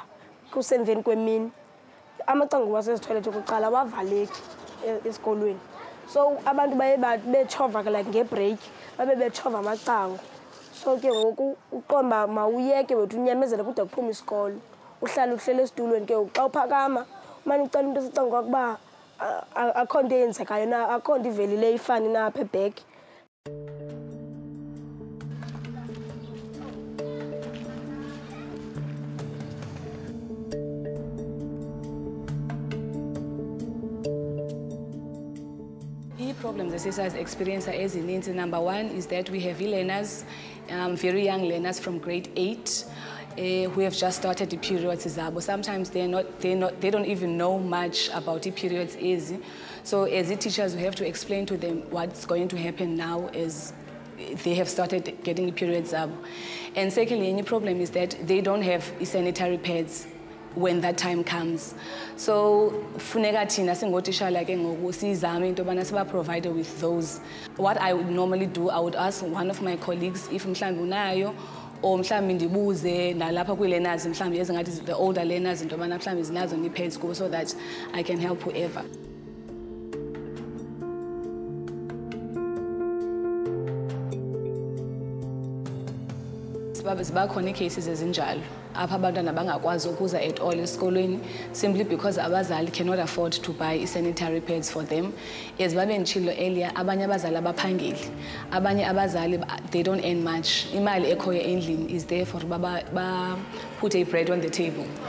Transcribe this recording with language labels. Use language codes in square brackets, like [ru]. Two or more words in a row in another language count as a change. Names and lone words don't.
[xh] kusemveni kwemini amacango wasezitoilet okuqala wavaleki esikolweni so abantu baye betshova like ngebreak babe betshova amacango so ke ngoku uqomba mawuyeke wethu unyamezele kude kuphume isikolo uhlale uhlele esitulweni ke xa uphakama umane ucela into esicango ukuba akho nto eyenzekayo na akho nto ivelile ifani na apha ebheki. [en] Problems the sisters experience as in number 1 is that we have learners, very young learners from grade 8 who have just started the periods. Sometimes they don't even know much about the periods easy. So as the teachers, we have to explain to them what's going to happen now as they have started getting the periods up. And secondly, any problem is that they don't have sanitary pads when that time comes. [xh] So funeka thina singotishala ke ngoku sizame into bana siba [en] provided with those. What I would normally do, I would ask one of my colleagues if [xh] mhlambi unayo [en] or [xh] mhlambi ndibuze nalapha kwi-learners mhlambi ezingathi [en] the older learners [xh] into bana mhlambi zinazo ni-pads kubo [en] so that I can help whoever. [xh] Zibakhona ii-cases ezinjalo apha abantwana bangakwazi ukuza [en] at all esikolweni simply because abazali cannot afford to buy sanitary pads for them. [xh] As babe nditshilo earlier, abanye abazali abaphangeli, abanye abazali [en] they don't earn much. [xh] Imali ekhoyo endlini [en] is there for put a bread on the table.